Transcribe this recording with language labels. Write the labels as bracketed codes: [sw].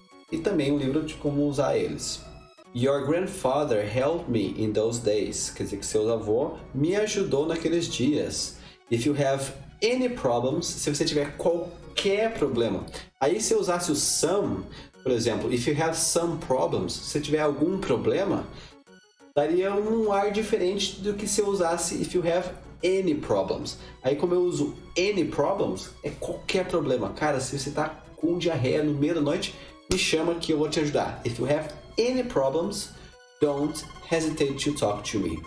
[pt] E também um livro de como usar eles. [en] Your grandfather helped me in those days. [pt] Quer dizer que seu avô me ajudou naqueles dias. [en] If you have any problems, [pt] se você tiver qualquer problema. Aí se eu usasse o some, por exemplo, [en] if you have some problems, [pt] se tiver algum problema, daria um ar diferente do que se eu usasse [en] if you have any problems. [pt] Aí como eu uso any problems, é qualquer problema. Cara, se você tá com diarreia no meio da noite, me chama que eu vou te ajudar. [en] If you have any problems, don't hesitate to talk to me.